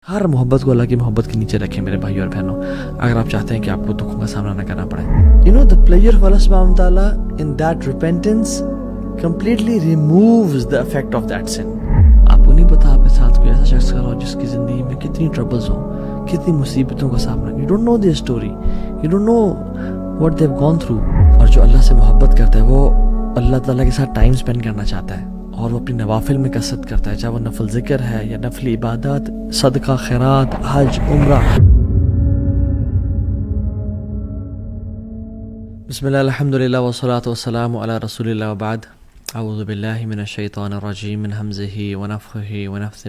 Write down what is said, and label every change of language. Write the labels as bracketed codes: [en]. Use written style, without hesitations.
[ur] ہر محبت کو اللہ کی محبت کے نیچے رکھیں میرے بھائی اور بہنوں, اگر آپ چاہتے ہیں کہ آپ کو دکھوں کا سامنا نہ کرنا پڑے. [en] The pleasure of Allah subhanahu wa ta'ala in that repentance completely removes the effect of that sin. [ur] آپ کو نہیں پتا آپ کے ساتھ کوئی ایسا شخص کھڑا ہو جس کی زندگی میں کتنی ٹربلز ہوں, کتنی مصیبتوں کا سامنا. [en] You don't know their story, you don't know what they've gone through. [ur] اور جو اللہ سے محبت کرتا ہے وہ اللہ تعالیٰ کے ساتھ ٹائم اسپینڈ کرنا چاہتا ہے, اور وہ اپنی نوافل میں کثرت کرتا ہے, چاہے وہ نفل ذکر ہے یا نفلی عبادات, صدقہ, خیرات, حج, عمرہ. [ar] بسم اللہ الحمدللہ والصلاۃ والسلام علی رسول اللہ وبعد. اعوذ باللہ من الشیطان الرجیم من ہمزہ ونفخہ ونفثہ.